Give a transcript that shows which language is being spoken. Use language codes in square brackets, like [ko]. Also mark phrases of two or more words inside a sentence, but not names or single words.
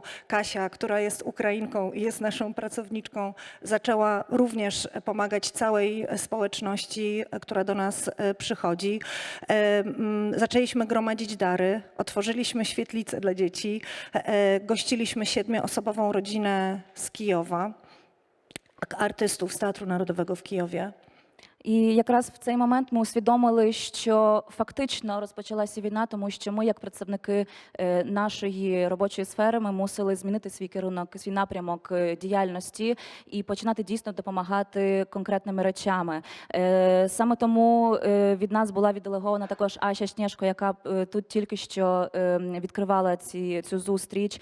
[pl] Kasia, która jest Ukrainką i jest naszą pracowniczką, zaczęła również pomagać całej społeczności, która do nas przychodzi. Zaczęliśmy gromadzić dary, otworzyliśmy świetlice dla dzieci, gościliśmy 7-osobową rodzinę z Kijowa, artystów z Teatru Narodowego w Kijowie. [uk] І якраз в цей момент ми усвідомили, що фактично розпочалася війна, тому що ми, як представники нашої робочої сфери, ми мусили змінити свій керунок, свій напрямок діяльності і починати дійсно допомагати конкретними речами. Саме тому від нас була відделегована також Ася Снєжко, яка тут тільки що відкривала цю зустріч.